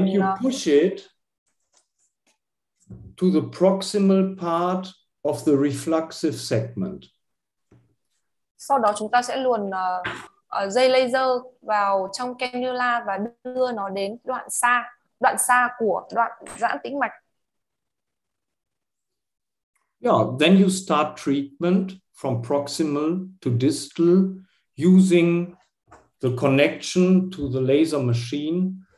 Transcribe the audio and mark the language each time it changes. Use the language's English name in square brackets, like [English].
[English] and you push it to the proximal part of the refluxive segment. [Vietnamese] Sau đó chúng ta sẽ luồn dây laser vào trong cannula và đưa nó đến đoạn xa của đoạn giãn tĩnh mạch. [English] Yeah, then you start treatment from proximal to distal using the connection to the laser machine.